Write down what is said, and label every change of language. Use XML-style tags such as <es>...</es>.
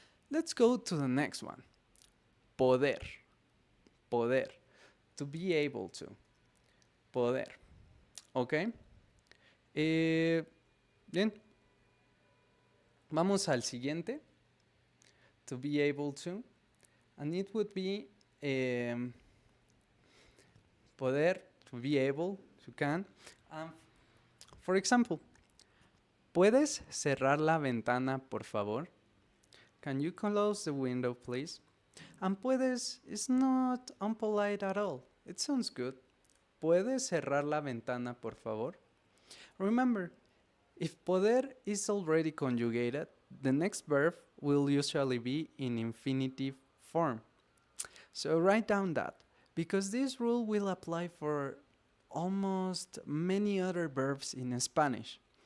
<en>Let's go to the next one. Poder. Poder. To be able to. Poder. Okay.</en> <es>Bien. Vamos al siguiente.</es> <en>To be able to. And it would be poder, to be able, to can. For example,</en> <es>¿puedes cerrar la ventana, por favor?</es> <en>Can you close the window, please? And puedes is not unpolite at all. It sounds good.</en> <es>¿Puedes cerrar la ventana, por favor?</es> <en>Remember, if poder is already conjugated, the next verb will usually be in infinitive form. So write down that, because this rule will apply for almost many other verbs in Spanish.</en>